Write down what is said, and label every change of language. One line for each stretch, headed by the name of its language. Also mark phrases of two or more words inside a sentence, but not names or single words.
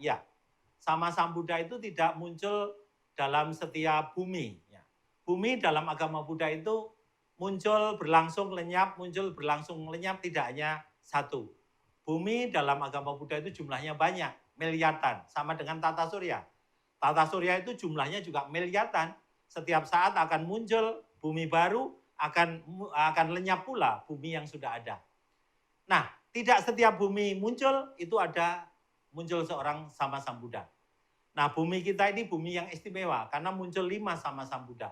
Indonesian: Ya, sama Sang Buddha itu tidak muncul dalam setiap bumi. Ya. Bumi dalam agama Buddha itu muncul berlangsung lenyap, muncul berlangsung lenyap, tidak hanya satu. Bumi dalam agama Buddha itu jumlahnya banyak, miliaran, sama dengan tata surya. Tata surya itu jumlahnya juga miliaran. Setiap saat akan muncul bumi baru, akan lenyap pula bumi yang sudah ada. Nah, tidak setiap bumi muncul, itu ada muncul seorang sama Sang Buddha. Nah, bumi kita ini bumi yang istimewa, karena muncul 5 sama Sang Buddha.